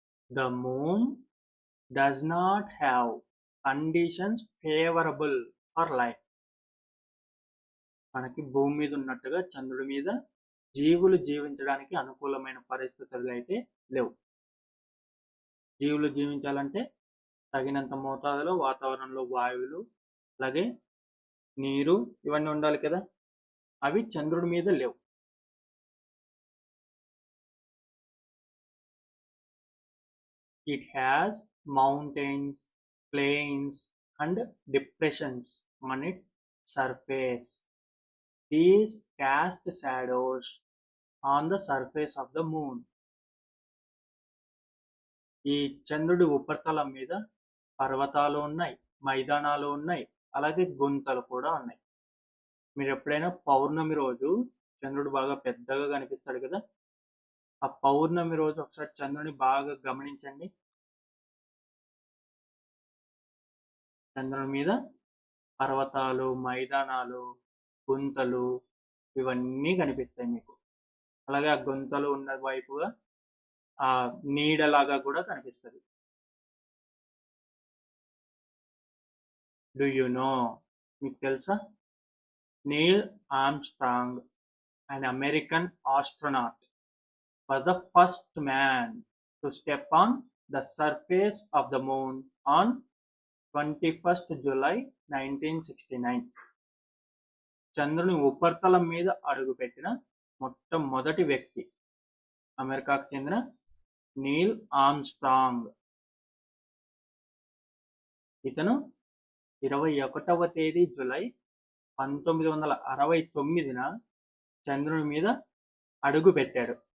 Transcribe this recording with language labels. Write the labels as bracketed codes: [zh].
[en] The moon does not have conditions favorable for life. [te] మనకి భూమి మీద ఉన్నట్టుగా చంద్రుడి మీద జీవులు జీవించడానికి అనుకూలమైన పరిస్థితులు అయితే లేవు. జీవులు జీవించాలంటే తగినంత మోతాదులో వాతావరణంలో వాయువులు అలాగే నీరు ఇవన్నీ ఉండాలి కదా, అవి చంద్రుడి మీద లేవు. [en] It has mountains, plains and depressions on its surface. These cast shadows on the surface of the moon. [te] ఈ చంద్రుడి ఉపరితలం మీద పర్వతాలు ఉన్నాయి, మైదానాలు ఉన్నాయి, అలాగే గుంతలు కూడా ఉన్నాయి. మీరు ఎప్పుడైనా పౌర్ణమి రోజు చంద్రుడు బాగా పెద్దగా కనిపిస్తాడు కదా, ఆ పౌర్ణమి రోజు ఒకసారి చంద్రుని బాగా గమనించండి. చంద్రుని మీద పర్వతాలు, మైదానాలు, గుంతలు ఇవన్నీ కనిపిస్తాయి మీకు. అలాగే ఆ గుంతలు ఉన్న వైపుగా ఆ నీడలాగా కూడా కనిపిస్తుంది. [en] do you know, [te] మీకు తెలుసా? [en] Neil Armstrong, an American astronaut, was the first man to step on the surface of the moon on 21st July 1969. [te] చంద్రుని ఉపరితలం మీద అడుగుపెట్టిన మొట్టమొదటి వ్యక్తి అమెరికాకు చెందిన నీల్ ఆర్మ్స్ట్రాంగ్. ఇతను 21వ తేదీ జూలై 1969న చంద్రుని మీద అడుగు పెట్టాడు.